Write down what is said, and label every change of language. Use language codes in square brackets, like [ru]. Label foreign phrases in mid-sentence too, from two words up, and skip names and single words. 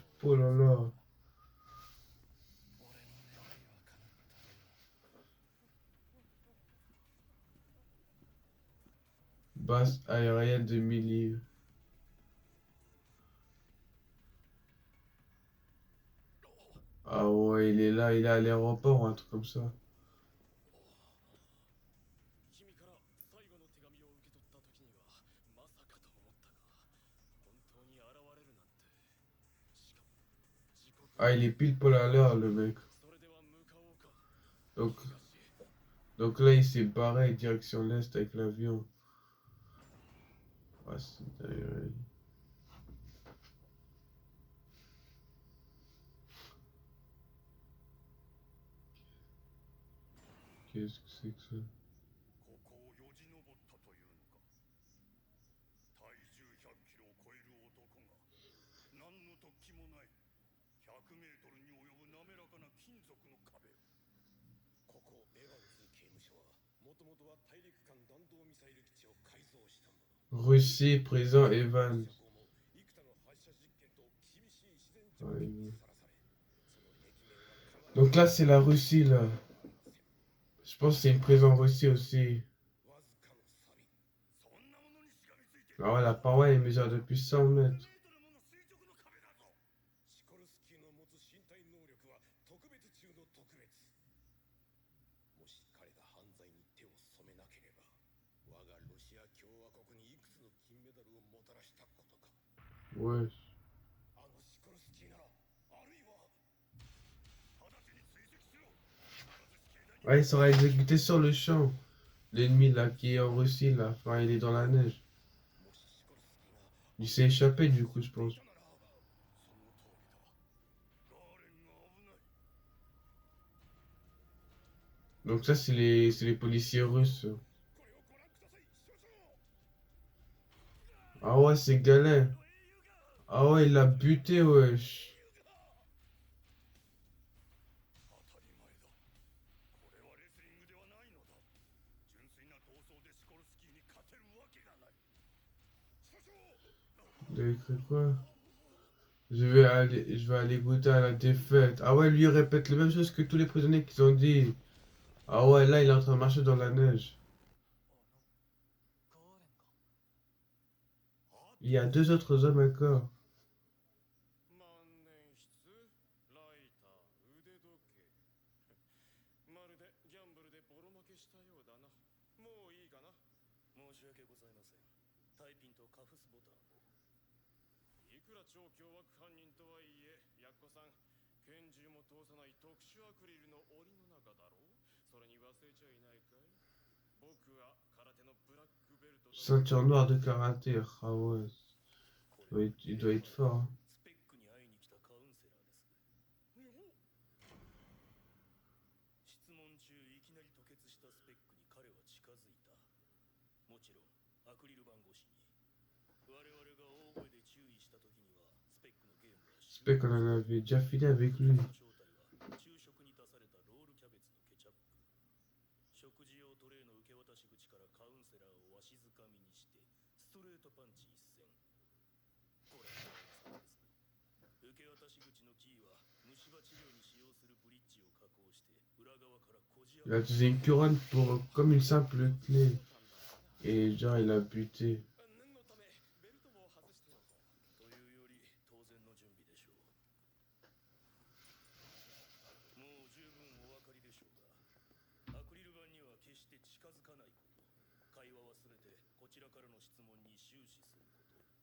[fr] Oh là là. Base aérienne de Milly. Ah ouais, il est là, il est à l'aéroport ou un truc comme ça. [ja] 君から最後の手紙を受け取った時にはまさかと思ったが本当に現れるなんてしかも時刻 [fr] Ah, il est pile poil à l'heure, le mec. [ja] それでは向かおうか [fr] Donc, [ja] しかし [fr] donc là, il s'est barré direction l'est avec l'avion. Ah, c'est dingue. Qu'est-ce que c'est que ça? [ja] ここをよじ登ったというのか体重100キロを超える男が何の突起もない100メートルに及ぶ滑らかな金属の壁ここエヴァンズ刑務所はもともとは大陸間弾道ミサイル基地を改造したもの [fr] Russie, prison Evans. [ja] 幾多の発射実験と厳しい自然条 [fr] Ouais. [ja] 件にさらされその壁面は [fr] Donc là, c'est la Russie, là. Je pense que c'est une prison en Russie aussi. [ja] わずかの錆そんなものにしがみついて [fr] Ah ouais, la paroi, elle mesure depuis 100 mètres. [ja] メートルもの垂直の壁だぞシコルスキーの持つ身体能力は特別中の特別もし彼が犯罪に手を染めなければ我がロシア国にいくつの金メダルをもたらしたことか。 [fr] Ouais. [ja] あのシコルスキーなら、あるいは直ちに追跡しろ。 [fr] Ah, il sera exécuté sur le champ. L'ennemi là qui est en Russie là, enfin il est dans la neige. [ja] もしシコルスキーが [fr] Il s'est échappé du coup je pense. [ja] その通りだ。ガーレンが危ない。 [fr] Donc ça c'est les policiers russes. [ja] これをご覧ください、所長。 [fr] Ah ouais c'est galère. Ah ouais il l'a buté wesh. [ja] 当たり前だ。これはレスリングではないのだ。純粋な闘争でシコルスキーに勝てるわけがない。所長。 [fr] Il a écrit quoi? Je vais aller goûter à la défaite. Ah ouais lui il répète la même chose que tous les prisonniers qui ont dit. Ah ouais là il est en train de marcher dans la neige. Il y a deux autres hommes encore. [ja] 万年筆、ライター、腕時計。まるでギャンブルでボロ負けしたようだな。もういいかな。申し訳ございません。タイピンとカフスボタンを。いくら超凶悪犯人とはいえ、ヤッコさん、拳銃も通さない特殊アクリルの檻の中だろう。それに忘れちゃいないかい。僕は空手のブラックベルト。 [fr] Ceinture noire de karaté. Ah ouais. Il doit être fort. Hein. [ja] スペックに会いに来たカウンセラーです。質問中いきなり吐血したスペックに彼は近づいた。もちろんアクリル板越しに。我々が大声で注意した時にはスペックのゲームは [fr] Spec on en avait déjà fini avec lui. [ja] 正体は昼食に出されたロールキャベツのケチャップ。食事用トレイの受け渡し口からカウンセラーをわしづかみにしてストレートパンチ一閃。これは受け渡し口のキーは虫歯治療に使用するブリッジを加工して裏側からこじ [fr] Il a utilisé une couronne pour comme une simple clé. Et genre il a buté. [ja] 念のためベルトも外しておこう。というより当然の準備でしょう。もう十分お分かりでしょうが、アクリル板には決して近づかないこと。会話はすべてこちらからの質問に終始すること。